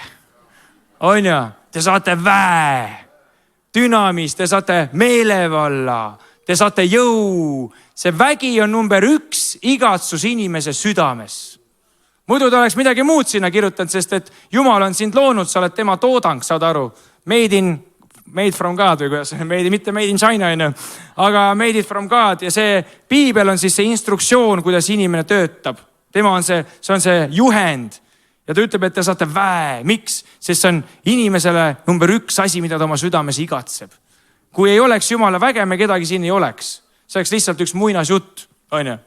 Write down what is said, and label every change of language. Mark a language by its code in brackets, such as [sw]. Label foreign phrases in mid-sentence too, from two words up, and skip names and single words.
[et] On ju? Te saate väe. Dünamis, te saate meelevalla. Te saate jõu. See vägi on number 1 igatsus inimese südames. Muidu ta oleks midagi muud sinna kirjutanud, sest et Jumal on sind loonud, sa oled tema toodang, saad aru. [en] Made from God [et] või kuidas, mitte [en] made in China, [et] aga [en] made it from God [et] ja see Piibel on siis see instruktsioon, kuidas inimene töötab. Tema on see on see juhend ja ta ütleb, et te saate väe. Miks? Sest see on inimesele number 1 asi, mida ta oma südames igatseb. Kui ei oleks Jumala väge, me kedagi siin ei oleks. See oleks lihtsalt üks muinasjutt, on ju.